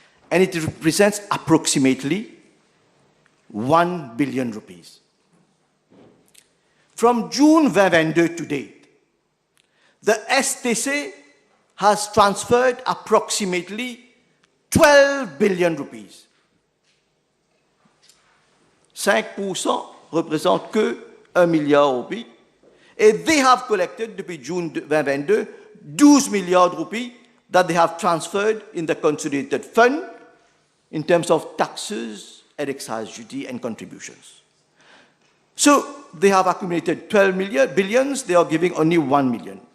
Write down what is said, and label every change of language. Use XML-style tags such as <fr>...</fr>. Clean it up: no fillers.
<en>And it represents approximately 1 billion rupees. From June 2022 to date, the STC has transferred approximately 12 billion rupees.</en> <fr>5% représente que 1 milliard rupees.</fr> <en>And they have collected,</en> <fr>depuis</fr> <en>June 2022, 12 milliards rupees that they have transferred in the consolidated fund in terms of taxes and excise duty and contributions. So they have accumulated 12 billions, they are giving only 1 million.</en>